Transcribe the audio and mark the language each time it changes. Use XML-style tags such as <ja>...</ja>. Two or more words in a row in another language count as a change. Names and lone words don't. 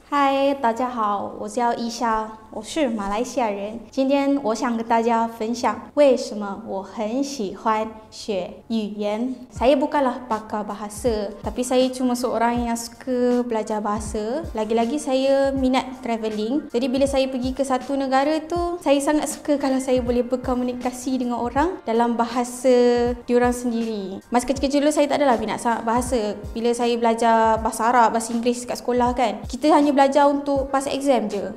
<zh>嗨，大家好，我叫伊莎，我是马来西亚人。今天我想跟大家分享为什么我很喜欢学语言。</zh> <ms>Saya bukanlah pakar bahasa, tapi saya cuma seorang yang suka belajar bahasa. Lagi-lagi saya minat travelling. Jadi bila saya pergi ke satu negara tu, saya sangat suka kalau saya boleh berkomunikasi dengan orang dalam bahasa diorang sendiri. Masa kecil-kecil dulu saya tak adalah minat sangat bahasa. Bila saya belajar bahasa Arab, bahasa Inggeris kat sekolah kan, kita hanya belajar untuk</ms> <en>pass exam</en> <ms>je.</ms>